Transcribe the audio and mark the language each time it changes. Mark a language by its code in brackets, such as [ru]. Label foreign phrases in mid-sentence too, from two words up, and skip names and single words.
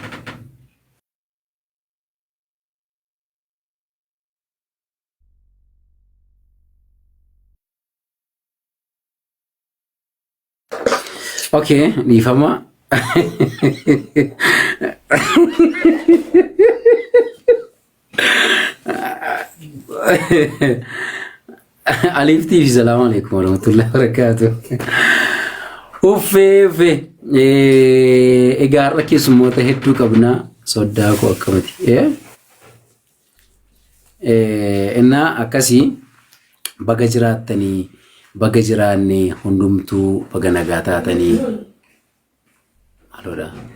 [ar] okay dhiifama Alif TV السلام عليكم ورحمة الله وبركاته [om] Ufe egaa har'a keessummoota hedduu qabna soddaa koo akkamati innaa akkasii baga jiraattanii baga jiraanne hundumtuu baga nagaa taatanii aloodha